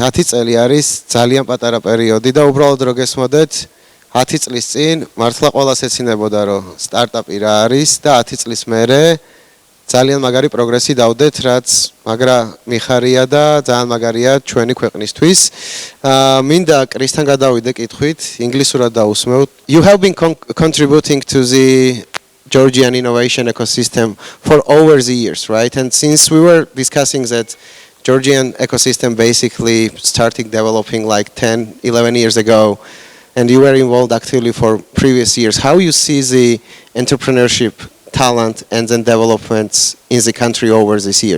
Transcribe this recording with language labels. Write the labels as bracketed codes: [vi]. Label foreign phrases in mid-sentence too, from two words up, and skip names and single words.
[ka] 10 წელი არის ძალიან პატარა პერიოდი და უბრალოდ რო გესმოდეთ 10 წლის წინ მართლა ყველას ეცინებოდა რომ სტარტაპი რა არის და 10 წლის მერე ძალიან მაგარი პროგრესი დავდეთ, რაც მაგრა მიხარია და ძალიან მაგარია ჩვენი ქვეყნისთვის. მინდა კრისთან გადავიდე კითხვით, ინგლისურად დავუსმევთ. [en] You have been contributing to the Georgian innovation ecosystem for over the years, right? And since we were discussing that Georgian ecosystem basically started developing like 10-11 years ago, and you were involved actively for previous years, how you see the entrepreneurship talent and then developments in the country over these years?